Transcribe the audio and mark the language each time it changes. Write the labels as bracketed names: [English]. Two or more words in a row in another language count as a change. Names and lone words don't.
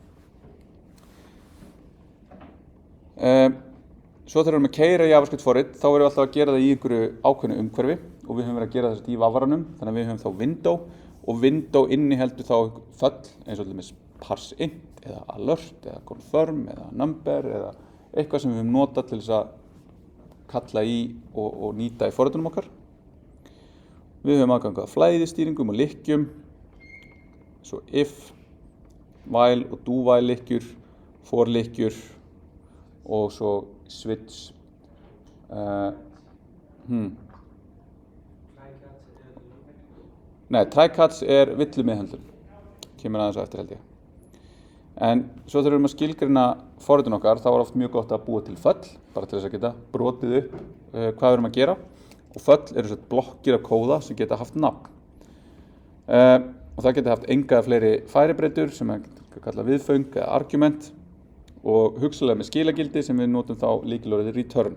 [Icelandic] Svo þegar við erum að keyra JavaScript forrit, þá erum við alltaf að gera það í einhverju ákveðnu umhverfi og við höfum verið að gera þetta í vafranum, þannig að við höfum þá window og window inniheldur þá föll eins og til dæmis [English] parse int [Icelandic] eða alert eða confirm eða number eða eitthvað sem við höfum notað til þess að kalla í og nýta í forritunum okkar. Við höfum aðgang að flæðistýringum og lykkjum, svo [English] if, while [Icelandic] og [English] do while [Icelandic] lykkjur, for lykkjur og svo switch. Nei, try-catch villumeðhöndlun, kemur aðeins á eftir held ég. En svo þegar við erum að skilgreina forritun okkar, þá oft mjög gott að búa til föll, bara til þess að geta brotið upp hvað við erum að gera. Og föll eru blokkir af kóða sem geta haft nafn. Og það geta haft enga fleiri færibreytur sem kalla viðföng eða argument og hugsanlega með skilagildi sem við notum þá lykilorðið return.